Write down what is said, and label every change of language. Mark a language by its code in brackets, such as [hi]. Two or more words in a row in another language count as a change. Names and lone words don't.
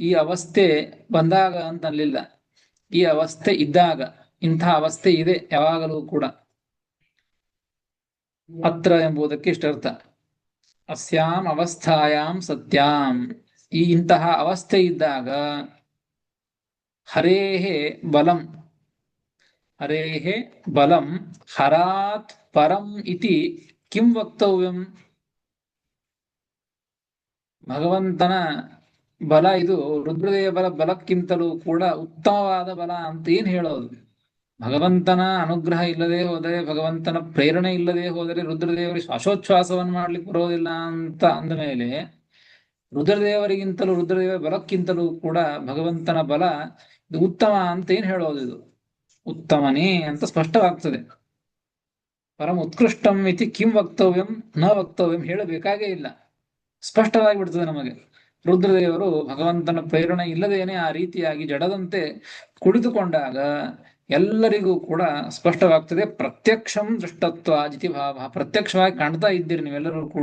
[kn] ಈ ಅವಸ್ಥೆ ಬಂದಾಗ ಅಂತ ಅನ್ಲಿಲ್ಲ, ಈ ಅವಸ್ಥೆ ಇದ್ದಾಗ, ಇಂಥ ಅವಸ್ಥೆ ಇದೆ ಯಾವಾಗಲೂ ಕೂಡ. ಅತ್ರ ಎಂಬುದಕ್ಕೆ ಇಷ್ಟರ್ಥ. [sa] ಅಸ್ಯಾಂ ಅವಸ್ಥಾಯಾಂ ಸತ್ಯಾಂ, [kn] ಈ ಇಂತಹ ಅವಸ್ಥೆ ಇದ್ದಾಗ [sa] ಹರೇಃ ಬಲಂ, ಹರೇಃ ಬಲಂ ಹರಾತ್ ಪರಂ ಇತಿ ಕಿಂ ವಕ್ತವ್ಯಂ. [kn] ಭಗವಂತನ ಬಲ ಇದು ರುದ್ರದೇವರ ಬಲಕ್ಕಿಂತಲೂ ಕೂಡ ಉತ್ತಮವಾದ ಬಲ ಅಂತ ಏನ್ ಹೇಳೋದು? ಭಗವಂತನ ಅನುಗ್ರಹ ಇಲ್ಲದೆ ಹೋದರೆ, ಭಗವಂತನ ಪ್ರೇರಣೆ ಇಲ್ಲದೆ ಹೋದರೆ ರುದ್ರದೇವರಿಗೆ ಶ್ವಾಸೋಚ್ಛ್ವಾಸವನ್ನು ಮಾಡ್ಲಿಕ್ಕೆ ಬರೋದಿಲ್ಲ ಅಂತ ಅಂದ ಮೇಲೆ, ರುದ್ರದೇವರಿಗಿಂತಲೂ ರುದ್ರದೇವರ ಬಲಕ್ಕಿಂತಲೂ ಕೂಡ ಭಗವಂತನ ಬಲ ಇದು ಉತ್ತಮ ಅಂತ ಏನ್ ಹೇಳೋದು? ಇದು ಉತ್ತಮನೇ ಅಂತ ಸ್ಪಷ್ಟವಾಗ್ತದೆ. [sa] ಪರಮ ಉತ್ಕೃಷ್ಟಂ ಇತಿ ಕಿಂ ವಕ್ತವ್ಯಂ ನ ವಕ್ತವ್ಯಂ, [kn] ಹೇಳಬೇಕಾಗೇ ಇಲ್ಲ, ಸ್ಪಷ್ಟವಾಗಿ ಬಿಡ್ತದೆ ನಮಗೆ. ರುದ್ರದೇವರು ಭಗವಂತನ ಪ್ರೇರಣೆ ಇಲ್ಲದೇನೆ ಆ ರೀತಿಯಾಗಿ ಜಡದಂತೆ ಕುಳಿತುಕೊಂಡಾಗ ಎಲ್ಲರಿಗೂ ಕೂಡ ಸ್ಪಷ್ಟವಾಗ್ತದೆ. [sa] ಪ್ರತ್ಯಕ್ಷಂ ದೃಷ್ಟತ್ವ ಜಿತಿ ಭಾವ, [kn] ಪ್ರತ್ಯಕ್ಷವಾಗಿ ಕಾಣ್ತಾ ಇದ್ದೀರಿ ನೀವೆಲ್ಲರೂ ಕೂಡ.